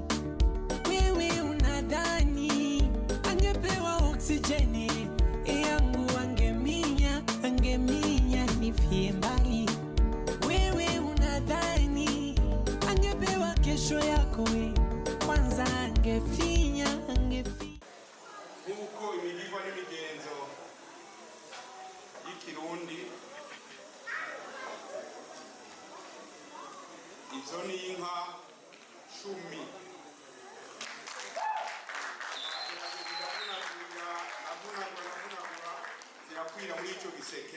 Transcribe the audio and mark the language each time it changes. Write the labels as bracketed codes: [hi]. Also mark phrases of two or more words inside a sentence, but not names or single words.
[sw] Wewe unadhani angepewa oksijeni yangu angeminya nifie mbali. Wewe unadhani angepewa kesho yako we kwanza angefinya. [rn] Nkuko imigirwa n'imigenzo y'ikirundi, izo ni inka 10 zirakwira muri icyo giseke.